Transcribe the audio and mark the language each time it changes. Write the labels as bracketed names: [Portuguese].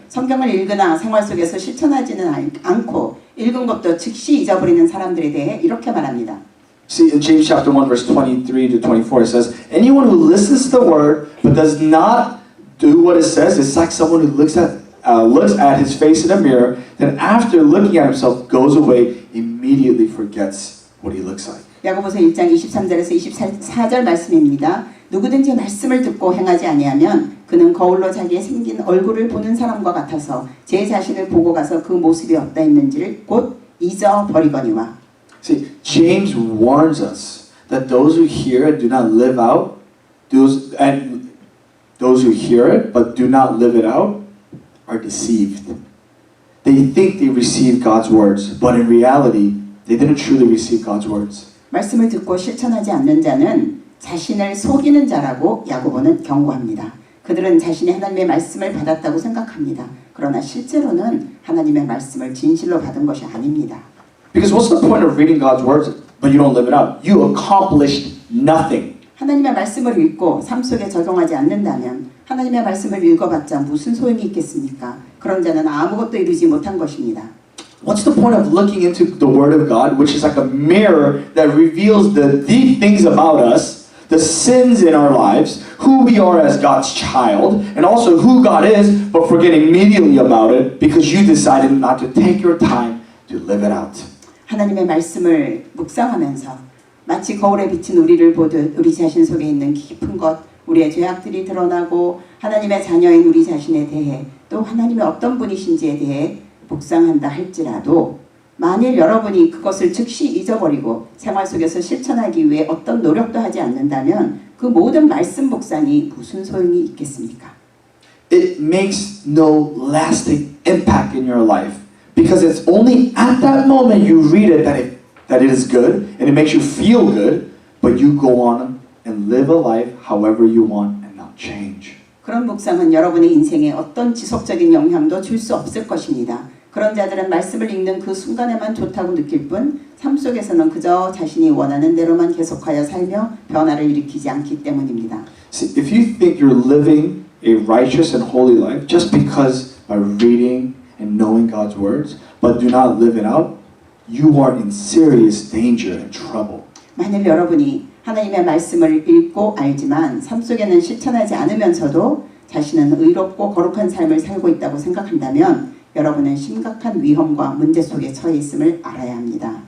[Korean] 성경을 읽으나 생활 속에서 실천하지는 않고 읽은 것도 즉시 잊어버리는 사람들에 대해 이렇게 말합니다. [English] See, in James chapter 1, verse 23 to 24, it says, anyone who listens to the word but does not do what it says is like someone who looks at his face in a mirror, then after looking at himself goes away, immediately forgets what he looks like. [Korean] 야고보서 1장 23절에서 24절 말씀입니다. 누구든지 말씀을 듣고 행하지 아니하면 그는 거울로 자기의 생긴 얼굴을 보는 사람과 같아서 제 자신을 보고 가서 그 모습이 어떠 있는지를 곧 잊어버리거니와. [English] See, James warns us that those who hear and do not live out, those who hear it but do not live it out are deceived. They think they received God's words, but in reality, they didn't truly receive God's words. [Korean] 말씀을 듣고 실천하지 않는 자는 자신을 속이는 자라고 야고보는 경고합니다. 그들은 자신이 하나님의 말씀을 받았다고 생각합니다. 그러나 실제로는 하나님의 말씀을 진실로 받은 것이 아닙니다. [English] Because what's the point of reading God's words but you don't live it out? You accomplished nothing. [Korean] 하나님의 말씀을 읽고 삶 속에 적용하지 않는다면 하나님의 말씀을 읽어봤자 무슨 소용이 있겠습니까? 그런 자는 아무것도 이루지 못한 것입니다. [English] What's the point of looking into the Word of God, which is like a mirror that reveals the deep things about us, the sins in our lives, who we are as God's child, and also who God is, but forget immediately about it because you decided not to take your time to live it out. [Korean] 하나님의 말씀을 묵상하면서 마치 거울에 비친 우리를 보듯 우리 자신 속에 있는 깊은 것, 우리의 죄악들이 드러나고 하나님의 자녀인 우리 자신에 대해 또 하나님의 어떤 분이신지에 대해 묵상한다 할지라도 만일 여러분이 그것을 즉시 잊어버리고 생활 속에서 실천하기 위해 어떤 노력도 하지 않는다면 그 모든 말씀 묵상이 무슨 소용이 있겠습니까? [English] It makes no lasting impact in your life because it's only at that moment you read it that it is good and it makes you feel good, but you go on and live a life however you want and not change. [Korean] 그런 묵상은 여러분의 인생에 어떤 지속적인 영향도 줄 수 없을 것입니다. 그런 자들은 말씀을 읽는 그 순간에만 좋다고 느낄 뿐 삶 속에서는 그저 자신이 원하는 대로만 계속하여 살며 변화를 일으키지 않기 때문입니다. [English] See, if you think you're living a righteous and holy life just because by reading and knowing God's words, but do not live it out, you are in serious danger and trouble. [Korean] 만일 여러분이 하나님의 말씀을 읽고 알지만 삶 속에는 실천하지 않으면서도 자신은 의롭고 거룩한 삶을 살고 있다고 생각한다면 여러분은 심각한 위험과 문제 속에 처해 있음을 알아야 합니다.